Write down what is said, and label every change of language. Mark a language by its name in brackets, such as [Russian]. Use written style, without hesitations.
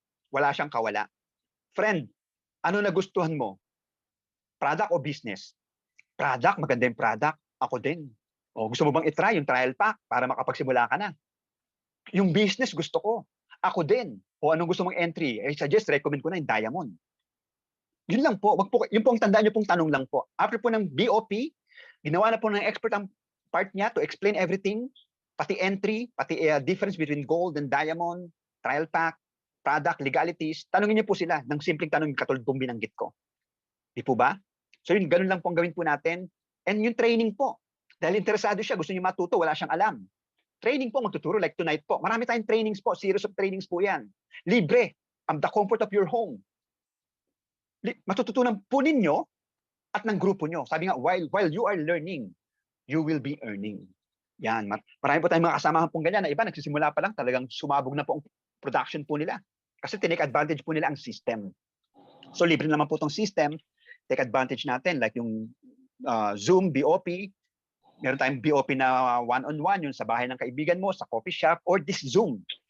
[Filipino] Wala siyang kawala. Friend, ano nagustuhan mo? Product o business? Product, maganda yung product. Ako din. O gusto mo bang itry yung trial pack para makapagsimula ka na? Yung business gusto ko. Ako din. O anong gusto mong entry? Suggest, recommend ko na yung Diamond. Yun lang po. Wag po yun po ang tandaan niyo pong tanong lang po. After po ng BOP, ginawa na po ng expert ang part niya [English] to explain everything, [Filipino] pati entry, pati [English] difference between gold and diamond, [Filipino] trial pack, product, legalities. Tanungin niyo po sila ng simpleng tanong katulad pong binanggit ko. Di po ba? So yun, ganun lang po ang gawin po natin. And yung training po, dahil interesado siya, gusto niya matuto, wala siyang alam. Training po, magtuturo like tonight po. Marami tayong trainings po, [English] series of trainings [Filipino] po yan. [English] Libre, the comfort of your home. [Filipino] Matututunan po ninyo at ng grupo nyo. Sabi nga, [English] while you are learning, you will be earning. [Filipino] Yan, marami po tayong mga kasamahan pong ganyan na iba, nagsisimula pa lang, talagang sumabog na po ang production po nila. Kasi tinake advantage po nila ang system. So libre naman po itong system, take advantage natin like yung Zoom, BOP, meron tayong BOP na one-on-one, yung sa bahay ng kaibigan mo, sa coffee shop, or this Zoom.